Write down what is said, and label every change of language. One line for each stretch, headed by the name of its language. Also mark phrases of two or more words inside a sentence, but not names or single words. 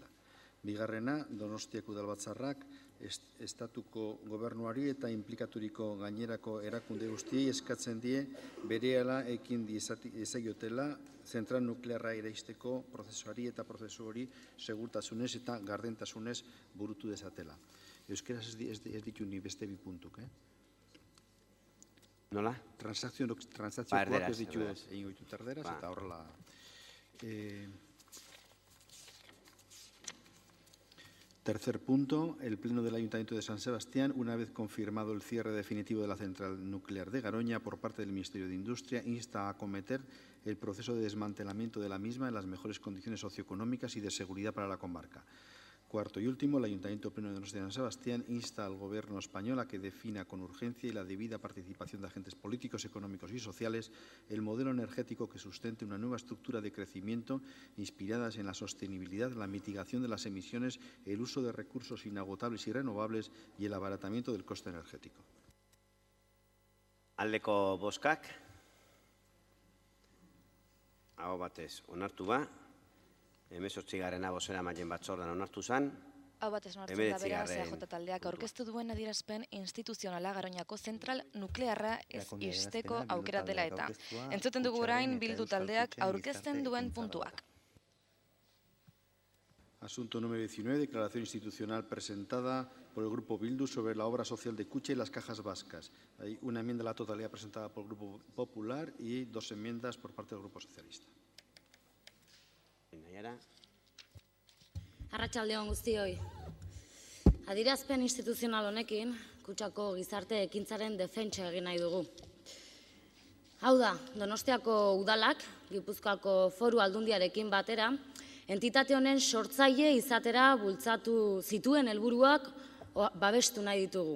Basque: Bigarrena, Donostiako Udalbatzarrak estatuko gobernuari eta inplikaturiko gainerako erakunde guztiei eskatzen die berehala ekin diezaiotela zentral nuklearra eraisteko prozesuari eta prozesu hori segurtasunez eta gardentasunez burutu dezatela. Euskeraz ez ditu ni beste bi puntuk, Nola? Transakzioak ez ditu egin goitu terderaz eta horrela.
Spanish: Tercer punto, el Pleno del Ayuntamiento de San Sebastián, una vez confirmado el cierre definitivo de la central nuclear de Garoña por parte del Ministerio de Industria, insta a acometer el proceso de desmantelamiento de la misma en las mejores condiciones socioeconómicas y de seguridad para la comarca. Cuarto y último, el Ayuntamiento Pleno de San Sebastián insta al Gobierno español a que defina con urgencia y la debida participación de agentes políticos, económicos y sociales el modelo energético que sustente una nueva estructura de crecimiento inspiradas en la sostenibilidad, la mitigación de las emisiones, el uso de recursos inagotables y renovables y el abaratamiento del coste energético.
Basque: Aldeko bozkak, aho batez onartu ba, 18garrena bozeramaileen batzordean onartu zen, Hau batez onartzen da beraz, EJ taldeak aurkeztu duen adierazpen instituzionala Garoñako zentral nuklearra ez ixteko aukera dela eta. Entzuten dugu orain Bildu taldeak aurkezten duen puntuak.
Spanish: Asunto número 19, declaración institucional presentada por el Grupo Bildu sobre la obra social de Kutxa y las cajas vascas. Hay una enmienda a la totalidad presentada por el Grupo Popular y 2 enmiendas por parte del Grupo Socialista.
Basque: Arratsaldeon guztioi. Adierazpen instituzional honekin, Kutxako gizarte ekintzaren defentsa egin nahi dugu. Hau da, Donostiako udalak, Gipuzkoako Foru Aldundiarekin batera, entitate honen sortzaile izatera bultzatu zituen helburuak babestu nahi ditugu.